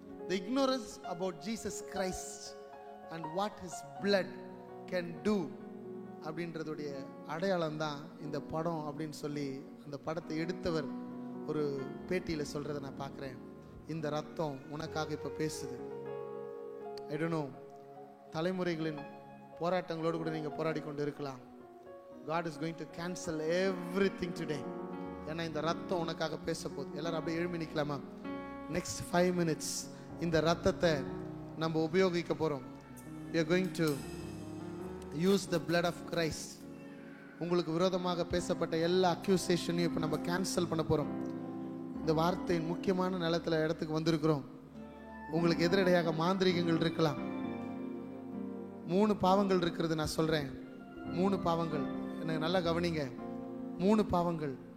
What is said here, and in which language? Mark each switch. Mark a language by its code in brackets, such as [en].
[en] The ignorance about Jesus Christ and what his blood can do [ta] அப்படின்றதுடைய அடையாளம் தான் இந்த படம் அப்படின்னு சொல்லி அந்த படத்தை எடுத்தவர் ஒரு பேட்டியில் சொல்றதை நான் பார்க்குறேன். இந்த ரத்தம் உனக்காக இப்போ பேசுது. [en] I don't know, [ta] தலைமுறைகளின் போராட்டங்களோடு கூட நீங்கள் போராடி கொண்டு இருக்கலாம். [en] God is going to cancel everything today. [ta] ஏன்னா இந்த ரத்தம் உனக்காக பேச போகுது. எல்லாரும் அப்படியே எழும்பி நிற்கலாமா? [en] Next 5 minutes [ta] இந்த ரத்தத்தை நம்ம உபயோகிக்க போகிறோம். [en] We are going to use the blood of Christ. [ta] உங்களுக்கு விரோதமாக பேசப்பட்ட எல்லா அக்யூசேஷனையும் இப்போ நம்ம கேன்சல் பண்ண போகிறோம். இந்த வார்த்தையின் முக்கியமான நிலத்தில் இடத்துக்கு வந்திருக்கிறோம். உங்களுக்கு எதிரடையாக மாந்திரிகங்கள் இருக்கலாம். 3 பாவங்கள் இருக்கிறது நான் சொல்கிறேன். 3 பாவங்கள் எனக்கு நல்லா கவனிங்க. 3 பாவங்கள்.